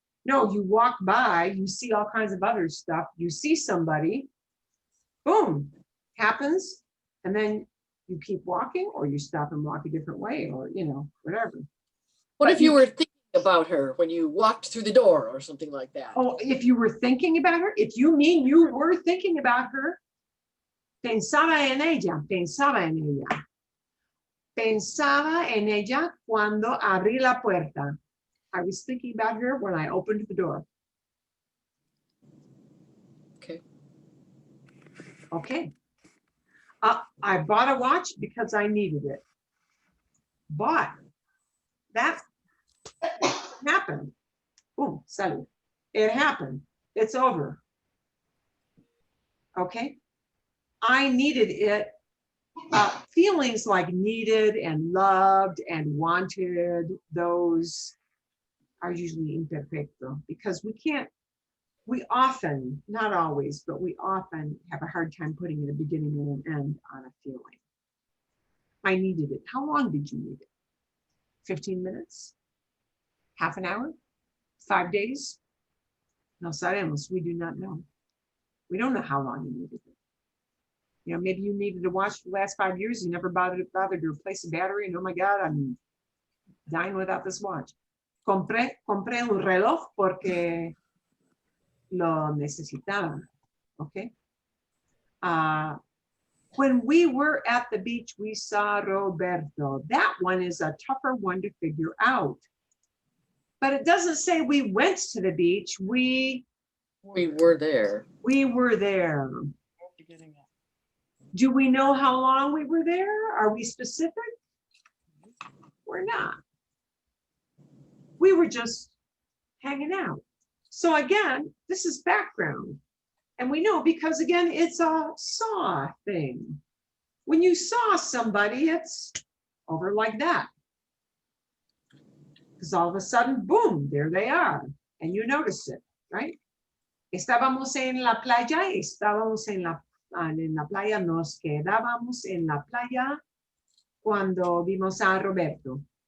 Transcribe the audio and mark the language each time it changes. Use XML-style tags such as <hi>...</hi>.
<en>No, you walk by, you see all kinds of other stuff. You see somebody, boom, happens, and then you keep walking, or you stop and walk a different way, or whatever. what But if you were thinking about her when you walked through the door or something like that? Oh, if you were thinking about her, if you mean you were thinking about her,</en> <es>pensaba en ella, pensaba en ella. Pensaba en ella cuando abrí la puerta.</es> <en>I was thinking about her when I opened the door. Okay. Okay. I bought a watch because I needed it. But that happened. Boom, salud. It happened. It's over. Okay. I needed it. Feelings like needed and loved and wanted, those are usually imperfecto, because we often, not always, but we often have a hard time putting a beginning and an end on a feeling. I needed it. How long did you need it? 15 minutes? Half an hour? 5 days?</en> <es>No sabemos.</es> <en>We do not know. We don't know how long you needed it. Maybe you needed to watch for the last 5 years. You never bothered to replace the battery. And oh my God, I'm dying without this watch.</en> <es>Compré un reloj porque lo necesitaba.</es> <en>Okay. When we were at the beach, we saw Roberto. That one is a tougher one to figure out. But it doesn't say we went to the beach. We were there. We were there. Do we know how long we were there? Are we specific? We're not. We were just hanging out. So again, this is background. And we know because again, it's a saw thing. When you saw somebody, it's over like that. Because all of a sudden, boom, there they are. And you notice it, right?</en> <es>Estábamos en la playa, nos quedábamos en la playa cuando vimos a Roberto.</es>